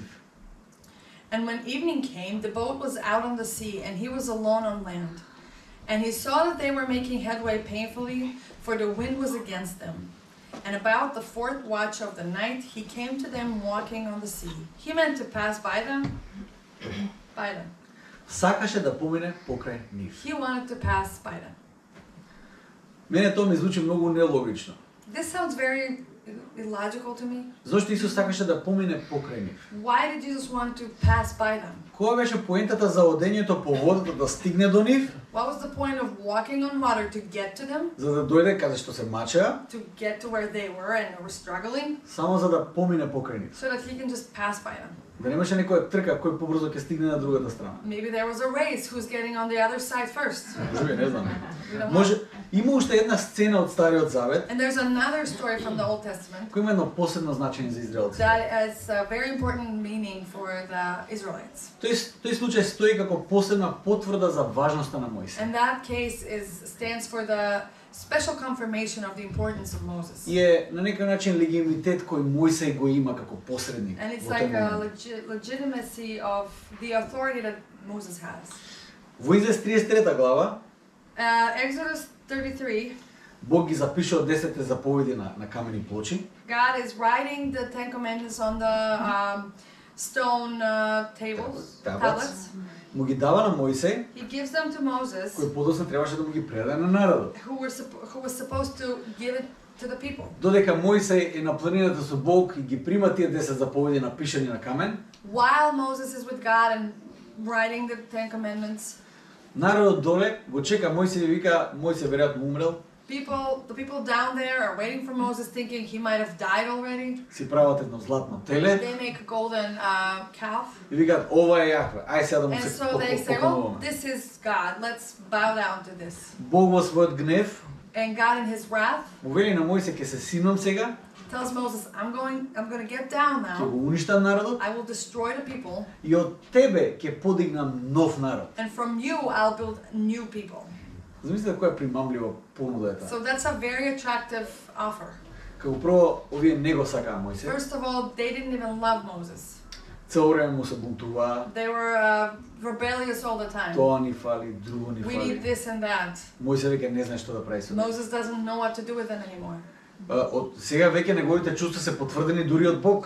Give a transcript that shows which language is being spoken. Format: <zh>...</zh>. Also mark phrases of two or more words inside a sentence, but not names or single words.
<en>And when evening came, the boat was out on the sea, and he was alone on land. And he saw that they were making headway painfully, for the wind was against them. And about the 4th watch of the night, he came to them walking on the sea. He meant to pass by them.</en> <mk>Сакаше да помине покрај нив.</mk> <en>He wanted to pass by them.</en> <mk>Мене тоа ми звучи многу нелогично.</mk> <en>This sounds very illogical to me.</en> <mk>Зошто Исус сакаше да помине покрај нив?</mk> <en>Why did Jesus want to pass by them?</en> <mk>Која беше поентата за одењето по водата да стигне до нив?</mk> <en>What was the point of walking on water to get to them?</en> <mk>За да дојде каде што се мачеа,</mk> <en>To get to where they were and were struggling?</en> <mk>само за да помине покрај нив.</mk> <en>So that he can just pass by them.</en> <mk>Да немаше некоја трка кој побрзо ќе стигне на другата страна.</mk> <en>Maybe there was a race who's getting on the other side first.</en> <mk>Може, не знам.</mk> <en>We don't know.</en> <mk>Може, има уште една сцена од Стариот Завет</mk> <en>And there's another story from the Old Testament</en> <mk>кој има едно посебно значење за израелците.</mk> <en>that has a very important meaning for the Israelites.</en> <mk>Тој случај стои како посебна потврда за важноста на Мојсей.</mk> <en>And that case stands for the special confirmation of the importance of Moses.</en> <mk>И е на некој начин легитимитет кој Мојсей го има како посредник.</mk> <en>And it's</en> <mk>во тој</mk> <en>like a</en> <mk>момент.</mk> <en>legitimacy of the authority that Moses has.</en> <mk>Во Израел 33 глава</mk> <en>Exodus 33,</en> <mk>Бог ги запишува 10 заповеди на камени плочи.</mk> <en>God is writing the Ten Commandments on the stone tablets.</en> <mk>Му ги дава на Мојсей,</mk> <en>He gives them to Moses,</en> <mk>кој подоцна требаше да му ги предаде на народот.</mk> <en>who was supposed to give it to the people.</en> <mk>Додека Мојсей е на планината со Бог и ги прима тие 10 заповеди напишани на камен,</mk> <en>While Moses is with God and writing the Ten Commandments,</en> <mk>народот доле го чека Мојсей и вика Мојсей веројатно умрел,</mk> <en>the people down there are waiting for Moses, thinking he might have died already.</en> <mk>си прават едно златно теле</mk> <en>They make a golden calf,</en> <mk>и викаат ова е Јахве, ај сега да му</mk> <en>and</en> <mk>се</mk> <en>so they say, "Oh,</en> <mk>поклонуваме.</mk> <en>this is God. Let's bow down to this."</en> <mk>Бог во својот гнев</mk> <en>And God, in His wrath,</en> <mk>му вели на Мојсей ќе се синам сега,</mk> <en>tells Moses, "I'm going to get down</en> <mk>ќе</mk> <en>now.</en> <mk>го уништам народот</mk> <en>I will destroy the people,</en> <mk>и од тебе ќе подигнам нов народ.</mk> <en>and from you I'll build new people."</en> <mk>Замислете која примамлива понуда е таа.</mk> <en>So that's a very attractive offer.</en> <mk>Како прво овие не го сакаа Мојсей.</mk> <en>First of all, they didn't even love Moses.</en> <mk>Цело време му се бунтуваа.</mk> <en>They were rebellious all the time.</en> <mk>Тоа ни фали, друго ни</mk> <en>We need</en> <mk>фали.</mk> <en>this and that.</en> <mk>Мојсей веќе не знае што да прави со тоа.</mk> <en>Moses doesn't know what to do with them anymore.</en> <mk>Од сега веќе неговите чувства се потврдени дури од Бог.</mk>